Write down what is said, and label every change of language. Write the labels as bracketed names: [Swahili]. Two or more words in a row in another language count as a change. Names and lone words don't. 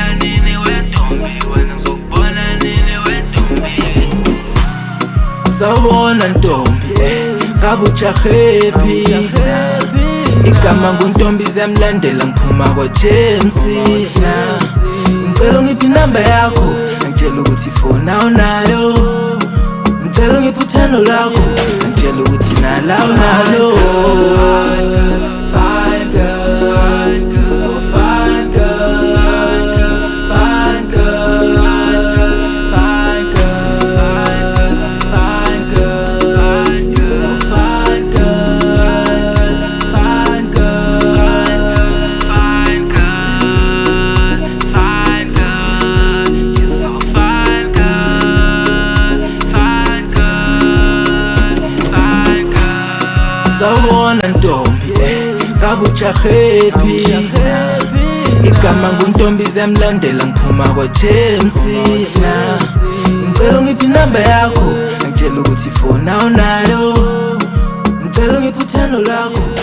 [Zulu] sawubona ntombi ngabe ujahepi igama nguntombizi yamlandela ngiphuma kwa-James ngicela ungiphi inamba yakho ngitshela ukuthi ifoni awunayo ngicela ungiphi uthando lwakho ngitshela ukuthi nala unalo. [English] Fine girl, you're so fine girl, fine girl, fine girl, fine girl, you're so fine girl, fine girl, fine girl, fine girl, you're so fine girl, fine girl, fine girl. [Zulu] Sawubona ntombi ngabe ujahepi igama nguntombizi yamlandela ngiphuma kwa-James ngicela ungiphi inamba yakho ngitshela ukuthi ifoni awunayo ngicela ungiphi uthando lwakho